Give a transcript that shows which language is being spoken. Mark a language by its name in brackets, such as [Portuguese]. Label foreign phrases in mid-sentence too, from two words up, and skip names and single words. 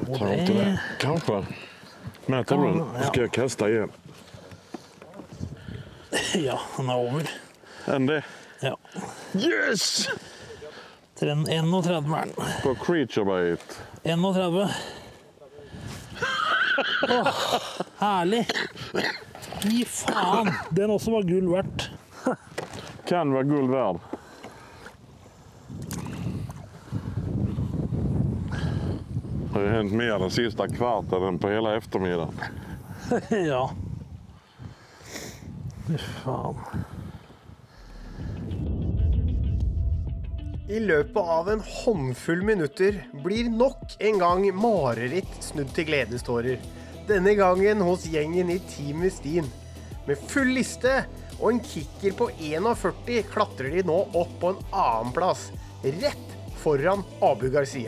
[Swedish] tror inte det. Kanske. Mäter du den? Då ska jag kasta igen. Ja, den är över. Än det? Ja. Yes! Till en 1,30 med den. På [English] creature bait. [Swedish] 1,30. [Norwegian] Herlig. Fy faen. Den også var gull verdt. Kan være gull verd. [Swedish] Det har hänt mer den sista kvarten än på hela eftermiddagen. Ja. [Norwegian] Fy faen. I løpet av en håndfull minutter blir nok en gang mareritt snudd til gledestårer. Denne gangen hos gjengen i Team Westin. Med full liste og en kicker på 41 klatrer de nå opp på en annen plass, rett foran Abu Garcia.